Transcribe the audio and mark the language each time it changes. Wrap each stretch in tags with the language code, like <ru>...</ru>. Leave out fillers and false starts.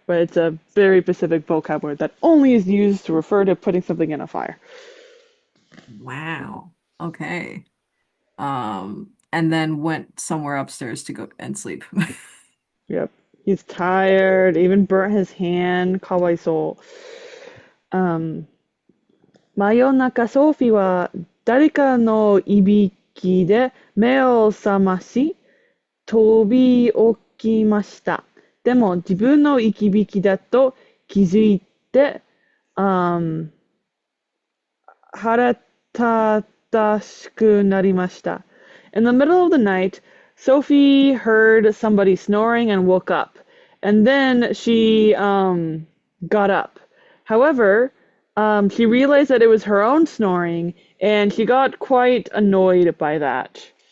<en>But it's a very specific vocab word that only is used to refer to putting something in a fire. Wow. Okay. And then went somewhere upstairs to go and sleep. Yep. He's tired, even burnt his hand.</en> <ja>Kawaiso. Um, 真夜中ソフィーは誰かのいびきで目を覚まし、飛び起きました。でも自分のいびきだと気づいて、あー腹立たしくなりました。</ja> <en>In the middle of the night, Sophie heard somebody snoring and woke up. And then she got up. However, she realized that it was her own snoring, and she got quite annoyed by that.</en>